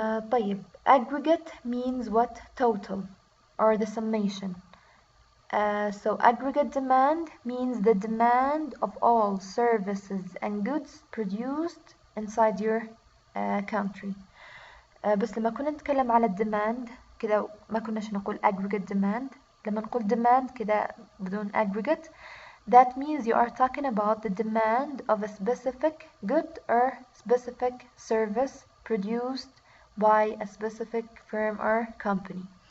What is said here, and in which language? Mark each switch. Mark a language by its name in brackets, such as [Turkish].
[Arabic] طيب [English] aggregate means what? Total or the summation. So aggregate demand means the demand of all services and goods produced inside your country. [Arabic] بس لما كنا نتكلم على الديماند كده ما كناش نقول aggregate demand. لما نقول demand كده بدون aggregate, [English] that means you are talking about the demand of a specific good or specific service produced by a specific firm or company.